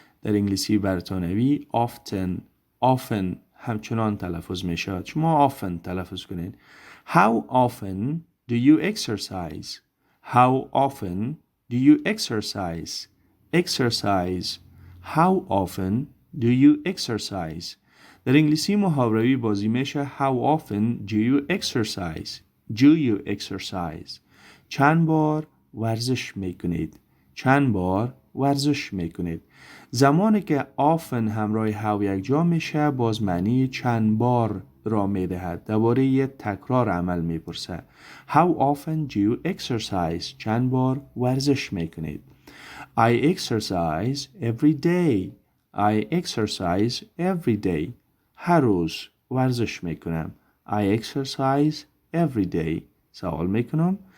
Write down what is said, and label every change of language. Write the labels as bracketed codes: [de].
[fa] در انگلیسی برتانوی often همچنان تلفظ می شود. شما often تلفظ کنید. [en] How often do you exercise? How often do you exercise? Exercise. How often do you exercise? [fa] در انگلیسی محاوروی بازی میشه [en] How often do you exercise? Do you exercise? [fa] چند بار ورزش میکنید؟ چند بار ورزش میکنید؟ زمانی که often همراه how یک جا میشه باز معنی چند بار را میدهد. درباره یک تکرار عمل میپرسه. [en] How often do you exercise? [fa] چند بار ورزش میکنید؟ [en] I exercise every day. I exercise every day. [fa] هر روز ورزش میکنم. [en] I exercise every day. [fa] سوال میکنم.